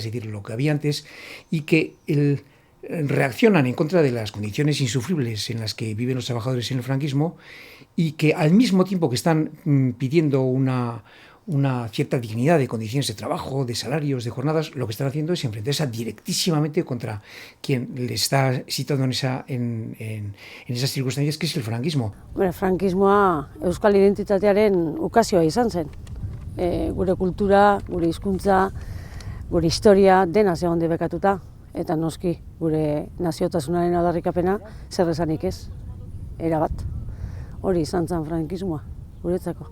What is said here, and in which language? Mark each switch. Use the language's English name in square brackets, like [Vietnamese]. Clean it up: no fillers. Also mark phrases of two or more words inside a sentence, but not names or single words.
[Spanish] decir, lo que había antes, y que reaccionan en contra de las condiciones insufribles en las que viven los trabajadores en el franquismo y que al mismo tiempo que están pidiendo una cierta dignidad de condiciones de trabajo, de salarios, de jornadas, lo que están haciendo es enfrentarse directísimamente contra quien le está situando en esas circunstancias, que es el franquismo. [Basque] Frankismoa euskal identitatearen ukazioa izan zen. Gure kultura, gure hizkuntza, gure historia dena zegoen debekatuta, eta noski gure naziotasunaren aldarrikapena zer esanik ez, erabat. Hori izan zen frankismoa, guretzako.